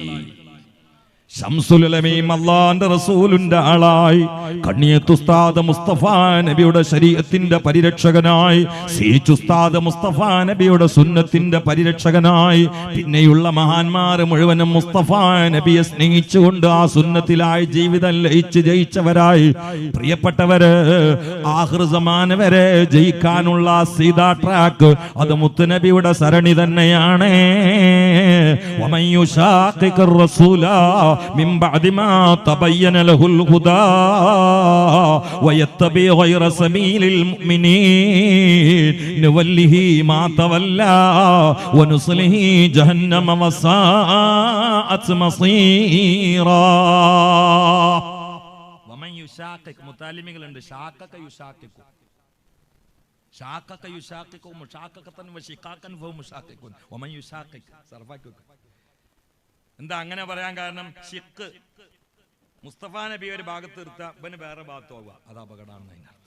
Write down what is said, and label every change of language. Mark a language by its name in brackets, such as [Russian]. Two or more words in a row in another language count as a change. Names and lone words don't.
[Malayalam] ശംസുൽ ഉലമയും അല്ലാഹുവിന്റെ റസൂലിന്റെ ആളായി, കണ്ണിയത്ത് ഉസ്താദ് മുസ്തഫ നബിയുടെ ശരീഅത്തിന്റെ പരിരക്ഷകനായി, സീച്ച് ഉസ്താദ് മുസ്തഫ നബിയുടെ സുന്നത്തിന്റെ പരിരക്ഷകനായി, പിന്നെയുള്ള മഹാന്മാർ മുഴുവനും മുസ്തഫ നബിയെ സ്നേഹിച്ചുകൊണ്ട് ആ സുന്നത്തിലായി ജീവിതം ലയിച്ച് ജയിച്ചവരായി. പ്രിയപ്പെട്ടവര്, [Arabic] آخر الزمان [Malayalam] വരെ ജയിക്കാനുള്ള സീതാ ട്രാക്ക് അത് മുത്തുനബിയുടെ സരണി തന്നെയാണ്. [Arabic] ومن يشاقق الرسول من بعد ما تبين له الهدى ويتبع غير سبيل المؤمنين نوله ما تولى ونصله جهنم وساءت مصيرا. ومن يشاقق [Malayalam] മുതാലിമികളുണ്ട്. [Arabic] شاقق يشاقق شاقق يشاقق مشاققة وشقاقا فمشاقق. ومن يشاقق [Malayalam] സർഫാക്കി. എന്താ അങ്ങനെ പറയാൻ കാരണം? ഷിഖ് മുസ്തഫ നബി ഒരു ഭാഗത്ത് നിർത്തുക, ഇവന് വേറെ ഭാഗത്ത് പോവുക, അത് അപകടമാണെന്ന് അതിന്റെ അർത്ഥം.